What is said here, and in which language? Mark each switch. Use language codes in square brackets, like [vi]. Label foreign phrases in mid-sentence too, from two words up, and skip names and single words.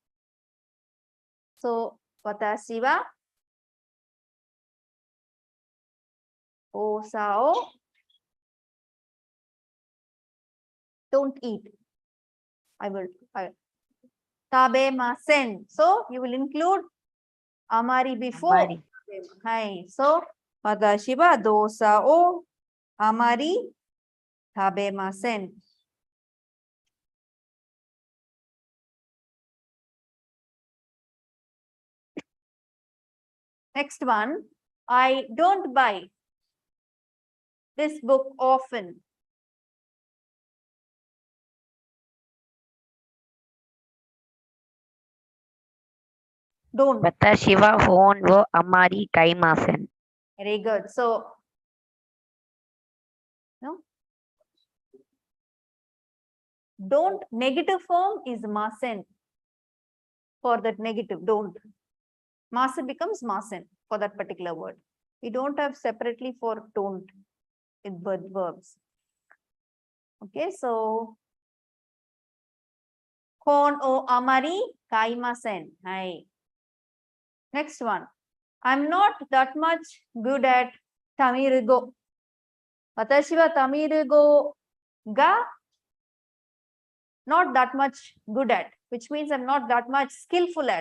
[ja] So, watashi wa dosa o [en] don't eat. I will. Tabemasen. So, you will include amari before. [ja] Amari. Hi. So, watashi wa dosa o amari tabemasen. [en] Next one, I don't buy this book often. Don't. [ja] Watashi wa hon wo amari kaimasen. [en] Very good. So, no. Don't, negative form is masen. For that negative, don't. Masen becomes masen for that particular word. We don't have separately for don't in verbs. Okay, so [ja] kon o amari kaimasen. Hi. [en] Next one. I'm not that much good at Tamil-go. [ja] Watashi wa Tamil-go ga [en] not that much good at, which means I'm not that much skillful at.